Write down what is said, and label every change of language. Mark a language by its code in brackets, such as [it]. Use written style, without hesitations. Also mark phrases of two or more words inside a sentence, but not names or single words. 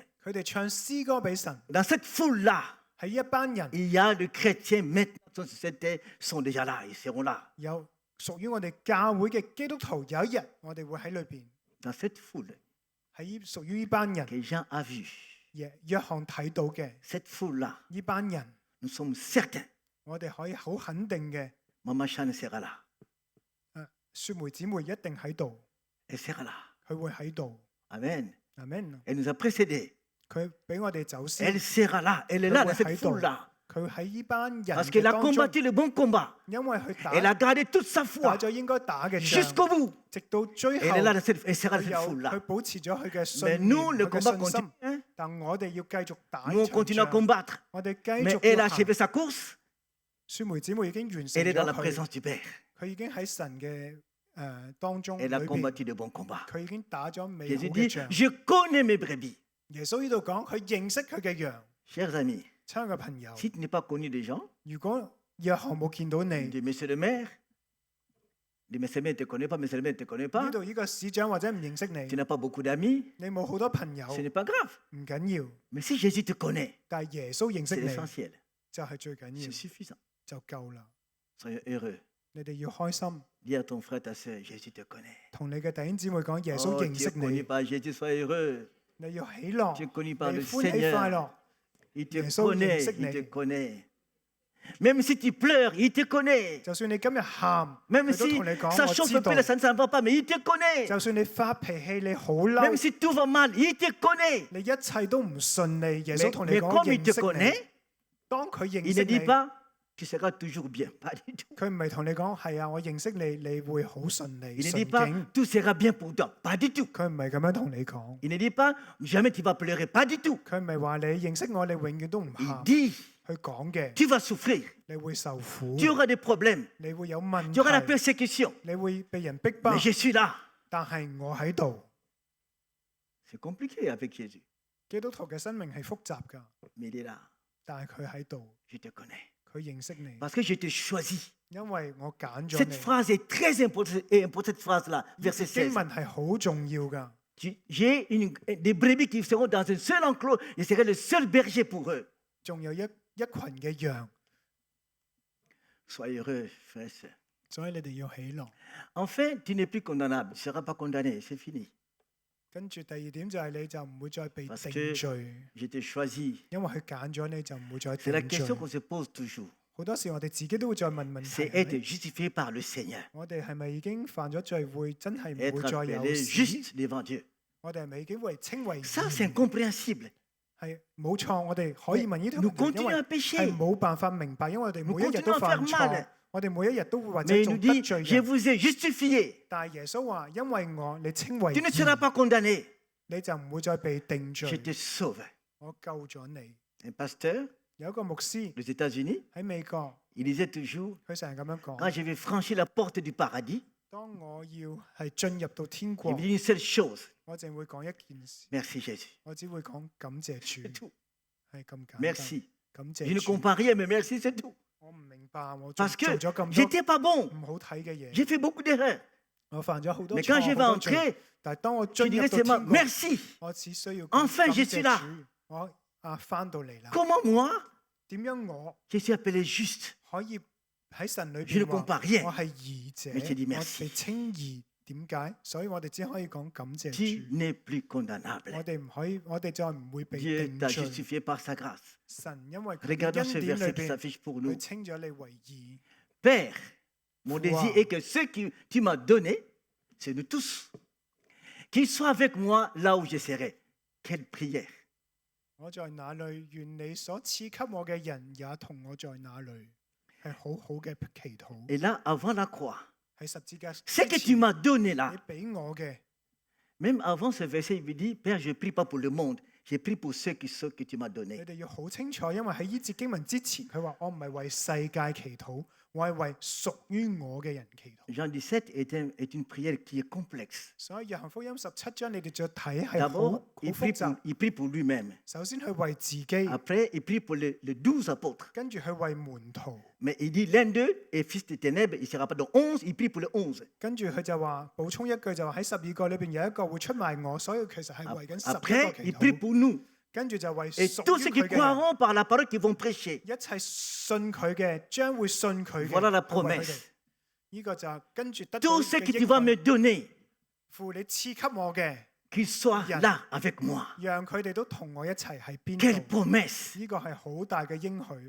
[yue] 佢哋唱詩歌俾神。 [fr] Dans cette foule-là, [yue] 喺一班人 [fr] il y a les chrétiens maintenant sur cette terre, sont déjà là, ils seront là. [yue] 有屬於我哋教會嘅基督徒，有一日我哋會喺裏邊， [fr] Dans cette foule [yue] 喺屬於呢班人。 [fr] que Jean a vue, [yue] 約翰睇到嘅 [fr] cette foule-là, [yue] 呢班人， [fr] nous sommes certains, [yue] 我哋可以好肯定嘅， [fr] Maman Chan sera là. [yue] 雪梅姊妹一定喺度， [fr] Elle sera là. [yue] 佢會喺度。 [fr] Amen. [yue] Amen。 [fr] Elle nous a précédés. [yue] 佢俾我哋走 Elle 先， [fr] sera là. Elle est là dans cette [yue] 喺度. [fr] foule-là. [yue] 佢喺呢班人 [fr] Parce 嘅 qu'elle a [yue] 當中， [fr] combattu le bon combat. [yue] 因為佢 [fr] Elle a 打 gardé toute sa 打 foi [yue] 咗應該打嘅仗， [fr] jusqu'au bout. [yue] 直到最後 [fr] Elle est là dans cette, elle sera dans 佢 cette [yue] 有佢 [fr] foule-là. [yue] 保持咗佢嘅信 Mais 念、 [fr] nous, le [yue] 佢嘅 combat 信心 [fr] continue. Hein. [yue] 但我哋要繼續打 Nous, 呢 on 場 [fr] continue à 仗， combattre. [yue] 我哋繼 Mais 續 [fr] elle a [yue] 要行 [fr] achevé sa course. [yue] 雪梅姊妹已經完成 [fr] Elle est dans la [yue] 咗佢， [fr] présence du Père. [yue] 佢已經喺神嘅當中裏 [fr] Elle a 邊， combattu le bon combat. [yue] 佢已經打咗美好 Jésus 嘅 dit, 仗。 [fr] je connais mes brebis. [yue] 耶穌呢度講，佢認識佢嘅羊。 [fr] Chers amis, [yue] 親愛嘅朋友， [fr] si tu n'es pas connu des gens, [yue] 如果約翰冇見到你， [fr] de monsieur le maire, de monsieur le maire ne te connaît pas, monsieur le maire ne te connaît pas, [yue] 呢度呢個市長或者唔認識 tu 你， [fr] n'as pas beaucoup d'amis, [yue] 你冇好多朋友， [fr] ce n'est pas grave. [yue] 唔緊要。 [fr] Mais si Jésus te connaît, [yue] 但係耶穌認識 c'est 你 l'essentiel. 就係最緊 C'est 要， suffisant. 就夠啦。 [fr] Soyez heureux. [yue] 你哋要開心， [fr] Dis à ton frère, ta soeur, Jésus te connaît. [yue] 同你嘅弟兄姊妹講，耶 Oh, 穌 tu 認 ne 識 connais 你， [fr] pas Jésus, sois heureux. [yue] 你要喜樂， [fr] Tu es connu 你 par le [yue] 歡喜快 Seigneur. 樂。 [fr] Il te Jésus connaît, 認識 il 你。 te connaît. Même si tu pleures, il te connaît. [yue] 就算你今日喊， Même 佢都 si 同你 ça 講，我 chauffe 知 [fr] un peu, 道。 là, ça ne s'en va pas, mais il te connaît. [yue] 就算你發脾氣，你好 Même 嬲， [fr] si tout va mal, il te connaît. [yue] 你一切都唔順利，耶穌 Mais, 同你 mais 講 [fr] comme il 認 te [yue] 識你。 connaît, 當佢認 il 識 [fr] ne dit 你， pas, tu seras toujours bien. Pas du tout. [yue] 佢唔係同你講係啊，我認識你，你會好順利 [fr] Il ne 順 dit pas, 境。 tout sera bien pour toi. Pas du tout. [yue] 佢唔係咁樣同你講， [fr] Il ne dit pas, jamais tu vas pleurer. Pas du tout. [yue] 佢唔係話你認識我，你永遠都唔 Il 喊。 dit, 佢講嘅， [fr] tu vas souffrir. [yue] 你會受苦， [fr] Tu auras des problèmes. [yue] 你會有問 [fr] Tu auras la 題， persécution. [yue] 你會被人逼迫 [fr] Mais，je suis là. [yue] 但係我喺度。 [fr] C'est compliqué avec Jésus. [yue] 基督徒嘅生命係複雜㗎， [fr] Mais il est là. [yue] 但係佢喺度， [fr] Je te connais. [yue] 佢認識你， [fr] Parce que je t'ai choisi. [yue] 因為我揀咗 Cette 你。 [fr] phrase est très importante. Et pour cette phrase-là, verset [yue] 經 16. 文係好重要㗎。 [fr] J'ai des brebis qui seront dans un seul enclos. Je serai le seul berger pour eux. [yue] 仲有一群嘅羊， [fr] Soyez heureux, frères et sœurs. [yue] 所以你哋要喜樂。 [fr] Enfin, tu n'es plus condamnable. Tu ne seras pas condamné. C'est fini. [yue] 跟住第二點就係你就唔會再被 Parce 定 que 罪， [fr] je t'ai choisi. [yue] 因為佢揀咗你就唔會再 [fr] C'est la 定罪 question。qu'on se pose toujours. [yue] 好多時我哋自己都會再問問 C'est 題： [fr] être justifié par le Seigneur. [yue] 我哋係咪已經犯咗罪，會真係唔會 Être 再有 appelé 事？ [fr] juste devant Dieu. [yue] 我哋係咪已經為稱為 [fr] Ça, c'est 義？ incompréhensible. [yue] 係冇錯，我哋可以問呢條 Nous 問題，因 continuons 為 [fr] à pécher. [yue] 係冇辦法明白，因為我哋 Nous 每一日都 [fr] continuons à 犯 faire 錯 mal.， [yue] 我哋每一日都會或 Mais 者 il 做 nous 得 dit, 罪 je 人。 [fr] vous ai justifié. [yue] 但係耶穌話：因為你稱為 [fr] Tu ne seras 義， pas condamné. [yue] 你就唔會再被定 Je 罪。 [fr] te sauve. [yue] 我救咗你。 [fr] Un pasteur [yue] 有一個牧師 [fr] des États-Unis, [yue] 喺美國， [fr] il disait toujours, [yue] 佢成日咁樣 quand 講： [fr] je vais franchir la porte du paradis, [yue] 當我要係進入到天 il 國 [fr] me，dit une seule chose. [yue] 我淨會講一件事， [fr] Merci Jésus. [yue] 我只會講感謝 C'est 主， tout. 係咁簡單。 Merci. 感 [fr] Je ne [yue] 謝主。 [fr] comprends rien, mais merci, c'est tout. [yue] 我唔明白，我做 [fr] Parce que [yue] 咗咁多 [fr] j'étais pas bon. [yue] 唔好睇嘅嘢， [fr] J'ai fait beaucoup d'erreurs. [yue] 我犯咗好多 [fr] Mais quand je 錯 vais [yue] 好多罪。 entrer, 但係當我 je 進入 dirais 到 seulement 天國， merci. 我只需要 Enfin, 感 je 謝 [fr] suis là. [yue] 主，我翻到嚟啦。 [fr] Comment moi, [yue] 點樣我 [fr] je suis appelé juste? [yue] 可以喺神裏 [fr] Je ne [yue] 邊話 [fr] comprends rien. [yue] 我係義者， [fr] Mais je dis 我 merci. [yue] 哋稱義，點解？所以我哋只可以講感謝 Tu 主。 [fr] n'es plus condamnable. [yue] 我哋唔可以，我哋再唔會被 Dieu 定 t'a 罪。 [fr] justifié par sa grâce. [yue] 神因為佢嘅 Regardons 恩 ce 典裏 [fr] verset qui 邊， s'affiche pour nous. [yue] 佢稱咗你為義。 [fr] Père, mon Foi. désir est que ceux que tu m'as donnés, c'est nous tous, qu'ils soient avec moi là où je serai. Quelle prière! [yue] 我在哪裏，願你所賜給我嘅人也同我在那裏，係好好嘅祈禱。 [fr] Et là, avant la croix, [yue] 喺十字架 [fr] ce que 之 tu 前 m'as donné 你 là, [yue] 俾我嘅， [fr] même avant ce verset, il me dit, Père, je ne prie pas pour le monde, je prie pour ceux que tu m'as 你 donnés. [yue] 哋要好清楚，因為喺呢節經文之前，佢話我唔係為世界祈禱，我係為屬於我嘅人祈禱。 [fr] Jean 17 est une prière qui est complexe. [yue] 所以約翰福音17章你哋再睇係好 [fr] D'abord, 好 il [yue] 複雜。 [fr] prie pour lui-même. [yue] 首先佢為自己， [fr] Après, il prie pour les 12 apôtres. [yue] 跟住佢為門徒， [fr] Mais il dit, l'un d'eux est fils des ténèbres, il ne sera pas dans 11, il prie pour les 11. [yue] 跟住佢就話補充一句就話喺12個裏邊有一個會出賣我，所以其實係為緊11 Après, 個 il 祈 prie 禱。 [fr] pour nous. [yue] 跟住就為 Et 屬 tous 於 [fr] ceux qui [yue] 佢嘅人， [fr] croiront par la parole qu'ils vont prêcher. [yue] 一切信佢嘅將會信佢嘅。 [fr] Voilà la [yue] 係為佢哋 promesse. 呢個就跟住得到 [fr] Tous ceux 嘅 que tu 應 vas 許 me donner, [yue] 父你賜給我嘅， [fr] qu'ils soient Yeah. là avec moi. [yue] 讓佢哋都同我一齊喺邊 Quelle 度。 promesse! 呢個係好大嘅應許。